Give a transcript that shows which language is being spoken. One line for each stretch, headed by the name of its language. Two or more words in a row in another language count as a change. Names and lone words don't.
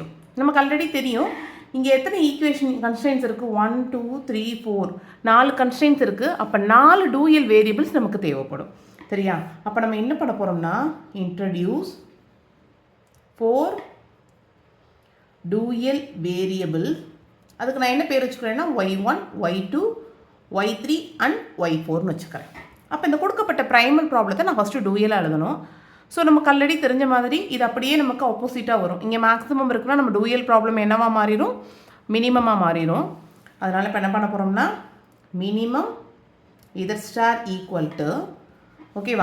Tamil: நமக்கு ஆல்ரெடி தெரியும் இங்கே எத்தனை
English: equation constraints
Tamil: இருக்குது, 1 2 3 4 4 கன்ஸ்ட்ரெயின்ஸ் இருக்குது. அப்போ 4
English: dual variables
Tamil: நமக்கு தேவைப்படும். சரியா? அப்போ நம்ம என்ன பண்ண போகிறோம்னா
English: introduce 4 dual variable.
Tamil: அதுக்கு நான் என்ன பேர் வச்சுக்கிறேன்னா y1 y2 y3 அண்ட் y4னு வச்சுக்கிறேன். அப்போ இந்த கொடுக்கப்பட்ட
English: primal problem
Tamil: நான் ஃபஸ்ட்டு டூயலாக எழுதணும். ஸோ நமக்கு ஆல்ரெடி தெரிஞ்ச மாதிரி இது அப்படியே நமக்கு ஆப்போசிட்டாக வரும். இங்கே மேக்ஸிமம் இருக்குன்னா நம்ம
English: dual problem
Tamil: என்னவாக மாறிடும், மினிமமாக மாறிடும். அதனால் இப்போ என்ன பண்ண போகிறோம்னா
English: minimum z star equal to,
Tamil: ஓகேவா?